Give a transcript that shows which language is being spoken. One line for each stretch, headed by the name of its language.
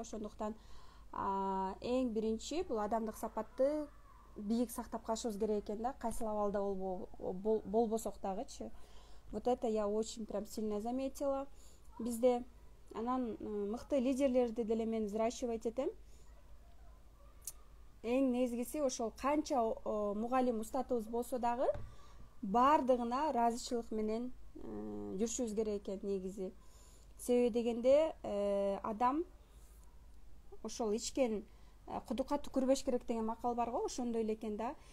Kyrgyz: Ошондуктан эң биринчи бул адамдык сапатты бийик сактап калышыбыз керек экен да, кайсыл абалда болбосок дагычы.
Russian: Вот это я очень прям сильно заметила бизде.
Kyrgyz: Анан мыкты лидерлерди деле мен взращивать этем. Эң негизгиси ошол канча мугалим устатыбыз болсо дагы баардыгына ыраазычылык менен жүрүшүбүз керек экен негизи. Себеби дегенде адам ошол ичкен кудукка түкүрбөш керек деген макал бар го, ошондой эле экен да.